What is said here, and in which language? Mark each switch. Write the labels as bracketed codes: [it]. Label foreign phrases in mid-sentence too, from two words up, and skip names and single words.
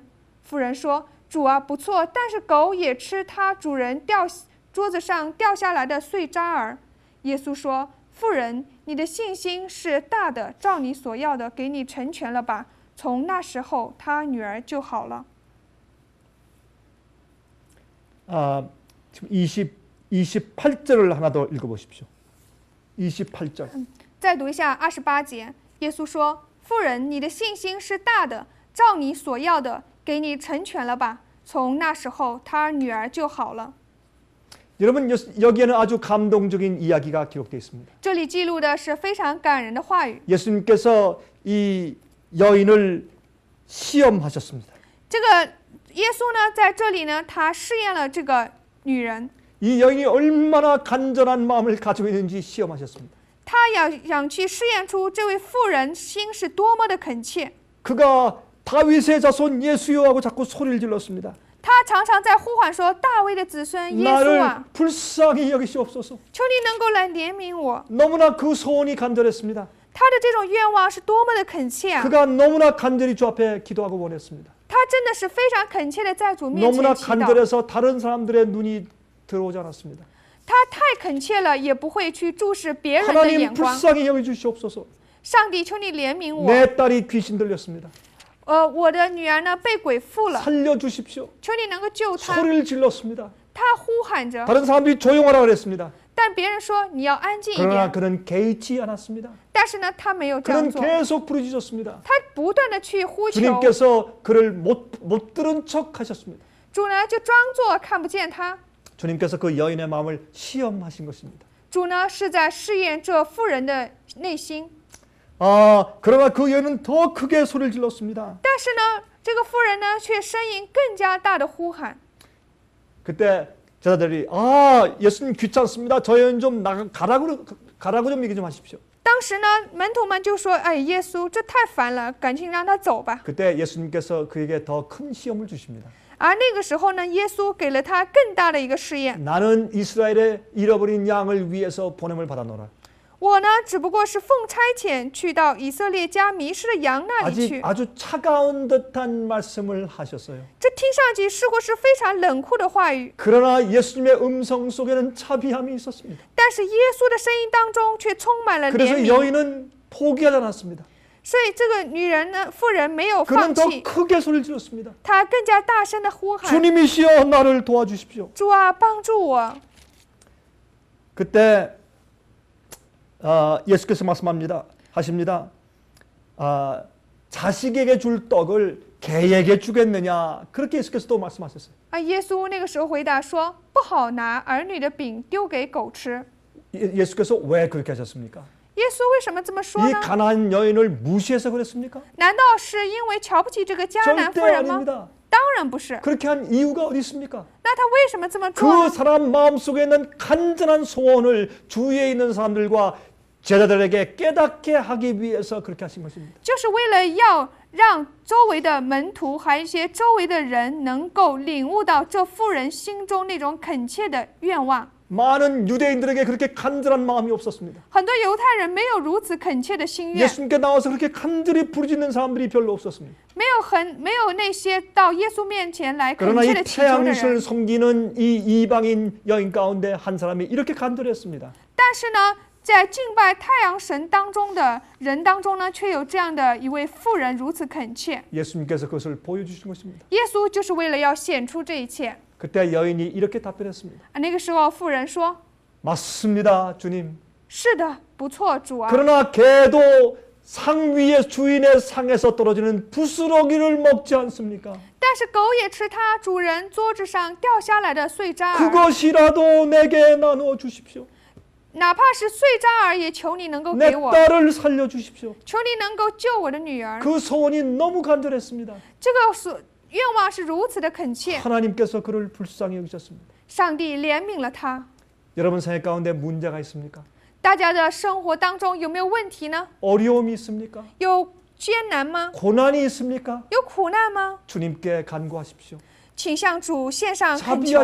[zh] 妇人说：“主啊，不错，但是狗也吃它主人桌子上掉下来的碎渣儿。” 耶稣说：“妇人，你的信心是大的，照你所要的，给你成全了吧。” 从那时候，他女儿就好了。 [ko] 지금 28절을 하나 더 읽어보십시오. 28절. [zh] 再读一下28节，耶稣说：“妇人，你的信心是大的，照你所要的，给你成全了吧。” 从那时候，他女儿就好了。 [ko] 여러분 여기에는 아주 감동적인 이야기가 기록되어 있습니다. [zh] 这里记录的是非常感人的话语。 [ko] 예수님께서 이 여인을 시험하셨습니다. [zh] 这个耶稣呢，在这里呢，他试验了这个女人， [ko] 이 여인이 얼마나 간절한 마음을 가지고 있는지 시험하셨습니다. [zh] 他想去试验出这位妇人心是多么的恳切。 [ko] 그가 다윗의 자손 예수여 하고 자꾸 소리를 질렀습니다. [zh] 他常常在呼唤说：“大卫的子孙耶稣 [ko] 나를 [zh] 啊， [ko] 불쌍히 여기시옵소서. [zh] 求你能够来怜悯我。” [ko] 너무나 그 소원이 간절했습니다. [zh] 他的这种愿望是多么的恳切啊！ [ko] 그가 너무나 간절히 주 앞에 기도하고 원했습니다. [zh] 他真的是非常恳切的在主面 [ko] 너무나 [zh] 前祈祷。 [ko] 간절해서 다른 사람들의 눈이 들어오지 않았습니다. [zh] 他太恳切了，也不会去注视别人的 [ko] 하나님 [zh] 眼光。 [ko] 불쌍히 여겨주시옵소서. [zh] 上帝，求你怜悯我。 [ko] 내 딸이 귀신 들렸습니다. [zh] 我的女儿呢被鬼附了， [ko] 살려주십시오. [zh] 求你能够救她。 [ko] 소리를 질렀습니다. [zh] 他呼喊着， [ko] 다른 사람들이 조용하라 그랬습니다. [zh] 但别人说你要安静一 [ko] 그러나 [zh] 点。 [ko] 그는 개의치 않았습니다. [zh] 但是呢，他没有这样 [ko] 그는 [zh] 做， [ko] 계속 부르짖었습니다. [zh] 他不断的去呼求。 [ko] 주님께서 그를 못 들은 척 하셨습니다. [zh] 主呢就装作看不见他。 [ko] 주님께서 그 여인의 마음을 시험하신 것입니다. [zh] 主呢是在试验这妇人的内心。 [ko] 그러나 그 여인은 더 크게 소리를 질렀습니다. [zh] 但是呢，这个妇人呢却声音更加大的呼喊。 [ko] 그때 제자들이 예수님 귀찮습니다. 저 여인 좀 가라고 좀 얘기 좀 하십시오. [zh] 当时呢，门徒们就说：“哎，耶稣，这太烦了，赶紧让他走吧。” [ko] 그때 예수님께서 그에게 더 큰 시험을 주십니다. [zh] 而那个时候呢，耶稣给了他更大的一个试验。 [ko] 나는 이스라엘의 잃어버린 양을 위해서 보냄을 받아노라. [zh] 我呢，只不过是奉差遣去到以色列家迷失的羊那里去。 [ko] 아주 차가운 듯한 말씀을 하셨어요. [zh] 这听上去似乎是非常冷酷的话语， [ko] 그러나 예수님의 음성 속에는 차비함이 있었습니다. [zh] 但是耶稣的声音当中却充满了怜 [ko] 그래서 [zh] 悯。 [ko] 여인은 포기하지 않았습니다. [zh] 所以这个女人呢，妇人没有 [ko] 그는 [zh] 放 [ko] 더 [zh] 弃， [ko] 크게 소리를 질렀습니다. [zh] 她更加大声的呼喊 [ko] 주님이시여 나를 도와주십시오. ：“ [zh] 主啊，帮助我！” [ko] 그때 예수께서 하십니다. 자식에게 줄 떡을 개에게 주겠느냐? 그렇게 예수께서 또 말씀하셨어요. [zh] 耶稣那个时候回答说：“不好拿儿女的饼丢给狗吃。” [ko] 예수께서 왜 그렇게 하셨습니까? [zh] 耶稣为什么这么说 [ko] 이 [zh] 呢？ [ko] 가난한 여인을 무시해서 그랬습니까? [zh] 难道是因为瞧不起这个迦南妇 [ko] 절대 [zh] 人吗？ [ko] 아닙니다. [zh] 当然不是。 [ko] 그렇게 한 이유가 어디 있습니까? [zh] 那他为什么这么做 [ko] 그 [zh] 呢？ [ko] 사람 마음속에 있는 간절한 소원을 주위에 있는 사람들과 제자들에게 깨닫게 하기 위해서 그렇게 하신 것입니다. [zh] 就是为了要让周围的门徒还有一些周围的人能够领悟到这妇人心中那种恳切的愿望。 [ko] 많은 유대인들에게 그렇게 간절한 마음이 없었습니다. [zh] 很多犹太人没有如此恳切的心愿， [ko] 예수님께 나와서 그렇게 간절히 부르짖는 사람들이 별로 없었습니다. [zh] 没有那些到耶稣面前来恳 [ko] 그러나 [zh] 切 [ko] 이 [zh] 的祈求的 [ko] 태양신을 [zh] 人。 [ko] 섬기는 이 이방인 여인 가운데 한 사람이 이렇게 간절했습니다. [zh] 但是呢，在敬拜太阳神当中的人当中呢，却有这样的一位妇人如此恳切。 [ko] 예수님께서 그것을 보여주신 것입니다. [zh] 耶稣就是为了要显出这一切。 [ko] 그때 여인이 이렇게 답변했습니다. [zh] 那个时候，妇人说 [ko] 맞습니다, 주님. ：“ [zh] 是的，不错，主啊。 [ko] 그러나 개도 상 위에 주인의 상에서 떨어지는 부스러기를 먹지 않습니까? [zh] 但是狗也吃它主人桌子上掉下来的碎渣儿， [ko] 그것이라도 내게 나누어 주십시오. [zh] 哪怕是碎渣儿，也求你能够 [ko] 내 [zh] 给我， [ko] 딸을 살려 주십시오. [zh] 求你能够救我的女儿。 [ko] 그 소원이 너무 간절했습니다. [zh] 这个愿望是如此的恳切， [ko] 하나님께서 그를 불쌍히 여기셨습니다. [zh] 上帝怜悯了他。 [ko] 여러분 생활 가운데 문제가 있습니까? [zh] 大家的生活当中有没有问题呢？ [ko] 어려움이 있습니까? [zh] 有艰难吗？ [ko] 고난이 있습니까? [zh] 有苦难吗？ [ko] 주님께 간구하십시오. [zh] 请向主献上恳求吧